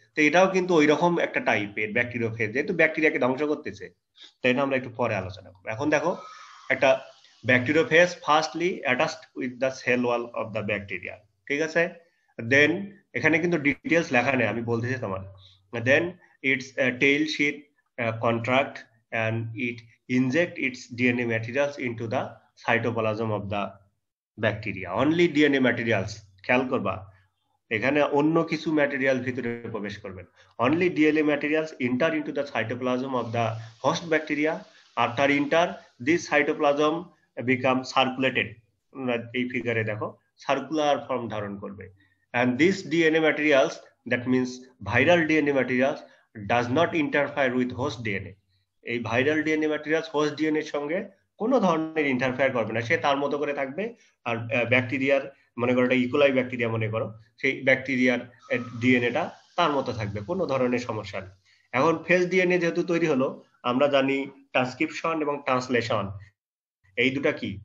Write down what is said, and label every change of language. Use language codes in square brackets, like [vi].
[bn] তো এটাও কিন্তু ওই রকম একটা টাইপের ব্যাকটেরিওফেজ, যেহেতু ব্যাকটেরিয়াকে ধ্বংস করতেছে। তো এটা আমরা একটু পরে আলোচনা করবো। এখন দেখো, একটা bacteriophage firstly [en] attached with the cell wall of the bacteria, [bn] ঠিক আছে। দেন এখানে কিন্তু ডিটেলস লেখা নেই, আমি বলতেছি তোমার। [en] Then its tail sheet contract and it inject its DNA materials into the cytoplasm of the bacteria. Only DNA materials, [bn] খেয়াল করবা এখানে অন্য কিছু ম্যাটেরিয়াল ভিতরে প্রবেশ করবে। [en] Only DNA materials enter into the cytoplasm of the host bacteria. After enter, this cytoplasm become circulated. [bn] এই ফিগারে দেখো সার্কুলার ফর্ম ধারণ করবে। [en] And this DNA materials, that means viral DNA materials, does not interfere with host DNA. [bn] এই viral DNA materials host DNA এর সঙ্গে কোনো ধরনের interfere করবে না, সে তার মতো করে থাকবে। আর ব্যাকটেরিয়ার, মনে করো এটা ইকোলাই ব্যাকটেরিয়া, মনে করো সেই ব্যাকটেরিয়ার ডিএনএটা তার মতো থাকবে, কোনো ধরনের সমস্যা নেই। এখন ফেজ ডিএনএ যেহেতু তৈরি হলো, আমরা জানি ট্রান্সক্রিপশন এবং ট্রান্সলেশন, এই দুটা কি?